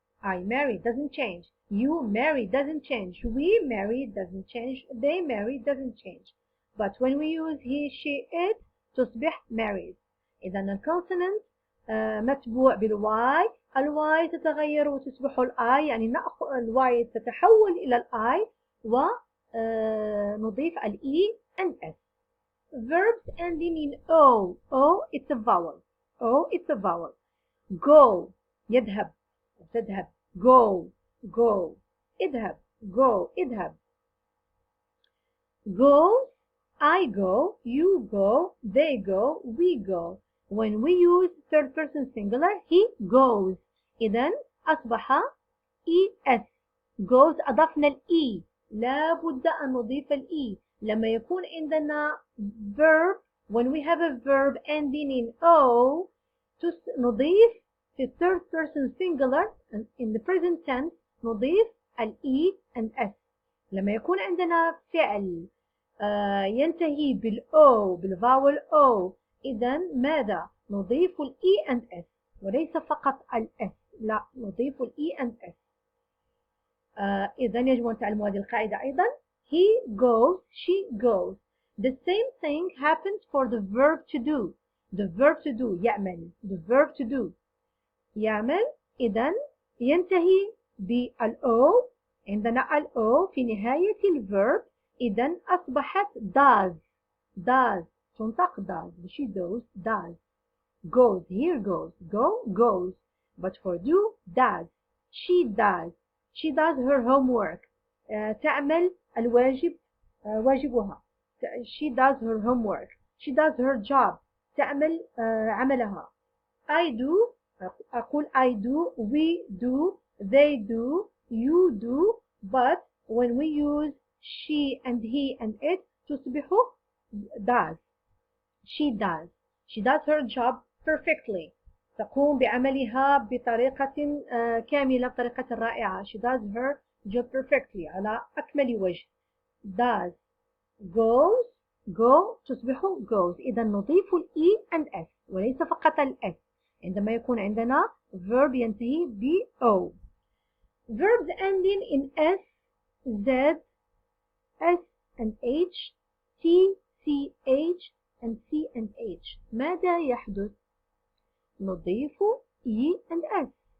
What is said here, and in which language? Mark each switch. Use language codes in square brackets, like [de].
[en] I marry doesn't change. You marry doesn't change. We marry doesn't change. They marry doesn't change. But when we use he she it [ar] تصبح [en] marries. [ar] إذا الكونسونانت متبوع بالواي، الواي تتغير وتصبح الآي، يعني الواي تتحول إلى الآي ونضيف الإي [en] and S. Verbs ending in O. It's a vowel. It's a vowel. [ar] go يذهب تذهب go اذهب اذهب. [en] goes I go, you go, they go, we go. When we use third person singular he goes. [ar] إذن أصبح ES. goes أضفنا الإي، لا بد أن نضيف الإي. لما يكون عندنا [en] verb when we have a verb ending in O [ar] نضيف في [en] third person singular in the present tense [ar] نضيف الإي [en] and S. [ar] لما يكون عندنا فعل ينتهي بالأو بالفاول أو، إذن ماذا؟ نضيف الإي [en] and S [ar] وليس فقط الإس، لا نضيف الإي and S. إذن يجب أن تعلموا هذه القاعدة أيضا. [en] he goes she goes. The same thing happens for the verb to do. The verb to do [ar] يعمل. [en] The verb to do [ar] يعمل. إذن ينتهي بالأو، عندنا الأو في نهاية الverb، إذن أصبحت does تنطق does. [en] she does goes here goes goes. But for do does. she does her homework. [ar] تعمل الواجب واجبها. [en] she does her homework. she does her job. [ar] تعمل عملها. [en] I do [ar] أقول [en] I do, we do, they do, you do. But when we use she and he and it [ar] تصبح [en] does. she does her job perfectly. [ar] تقوم بعملها بطريقة كاملة، بطريقة رائعة. [en] she does her job perfectly [ar] على أكمل وجه. [en] does goes go [ar] تصبح [en] goes. [ar] إذا نضيف الإي [en] and S [ar] وليس فقط الإس عندما يكون عندنا verb ينتهي ب O. [en] verbs ending in S, Z, S and H, T, CH and C and H. [ar] ماذا يحدث؟ نضيف [en] E and S.